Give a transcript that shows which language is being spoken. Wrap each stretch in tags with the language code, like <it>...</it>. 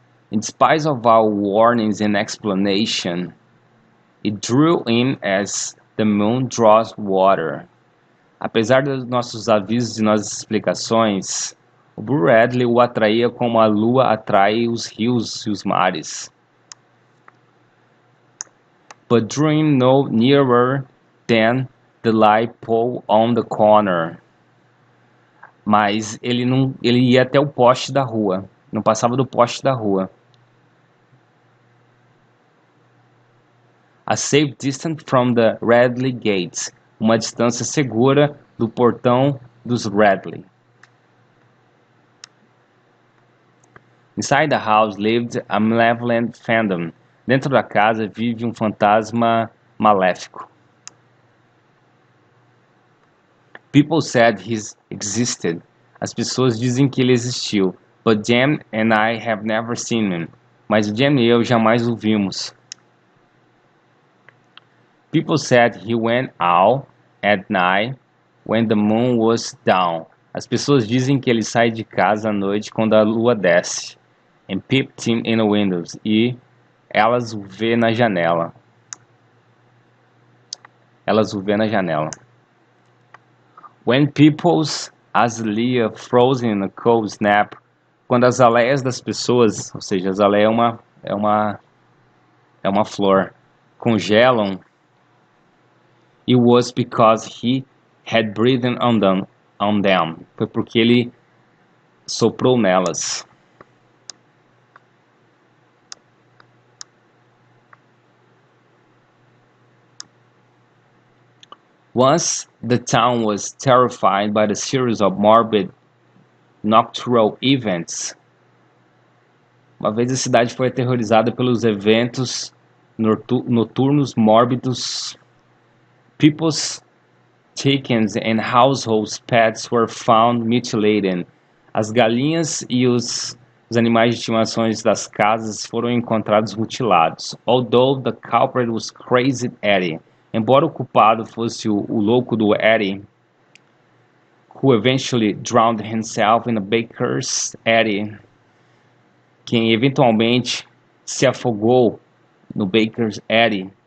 <en>In spite of our warnings and explanation, it drew in as the moon draws water.</en> <pt>Apesar dos nossos avisos e nossas explicações, o Bradley o atraía como a lua atrai os rios e os mares.</pt> <en>But drawing no nearer than the light pole on the corner.</en> <pt>Mas ele ia até o poste da rua, não passava do poste da rua.</pt> <en>A safe distance from the Radley gates,</en> <pt>uma distância segura do portão dos Radley.</pt> <en>Inside the house lived a malevolent phantom.</en> <pt>Dentro da casa vive um fantasma maléfico.</pt> <en>People said he existed.</en> <pt>As pessoas dizem que ele existiu.</pt> <en>But Jem and I have never seen him.</en> <pt>Mas o Jem e eu jamais o vimos.</pt> <en>People said he went out at night when the moon was down.</en> <pt>As pessoas dizem que ele sai de casa à noite quando a lua desce.</pt> <en>And peeped him in the windows.</en> <pt>E elas o vê na janela. Elas o vê na janela.</pt> <en>When people's azalea frozen in a cold snap.</en> <pt>Quando as aleias das pessoas, ou seja, azaleia é uma flor, congelam.</pt> <en>It was because he had breathed on them.</en> <pt>Foi porque ele soprou nelas.</pt> <en>Once the town was terrified by the series of morbid nocturnal events.</en> <pt>Uma vez a cidade foi aterrorizada pelos eventos noturnos mórbidos.</pt> <en>People's chickens and household pets were found mutilated.</en> <pt>As galinhas e os animais de estimação das casas foram encontrados mutilados.</pt> <en>Although the culprit was Crazy Eddie.</en> <pt>Embora o culpado fosse o louco do Eddie,</pt> <en>who eventually drowned himself in a baker's Eddie,</en> <pt>quem eventualmente se afogou no baker's Eddie.</pt>